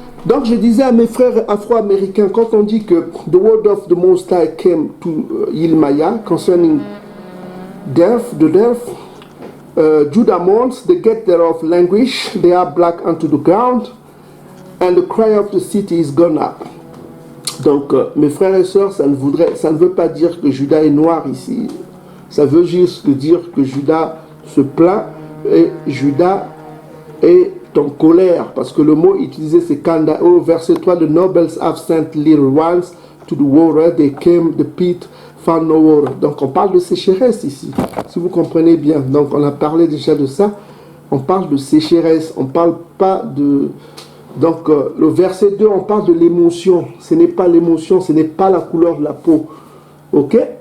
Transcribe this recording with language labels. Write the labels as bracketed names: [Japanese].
[French] Donc, je disais à mes frères afro-américains, quand on dit que [English] the word of the Most High came to Yilmaya concerning death, Judah mourns, they get thereof languish, they are black unto the ground, and the cry of the city is gone up. [French] Donc, mes frères et sœurs, ça ne veut pas dire que Judas est noir ici. Ça veut juste dire que Judas se plaint et Judas est en colère. Parce que le mot utilisé, c'est Kanda. Au verset 3, [English] the nobles have sent little ones to the water. They came, the pit found no water. [French] Donc, on parle de sécheresse ici, si vous comprenez bien. Donc, on a parlé déjà de ça. On parle de sécheresse. On ne parle pas de... Donc, le verset 2, on parle de l'émotion. Ce n'est pas l'émotion, ce n'est pas la couleur de la peau. Ok?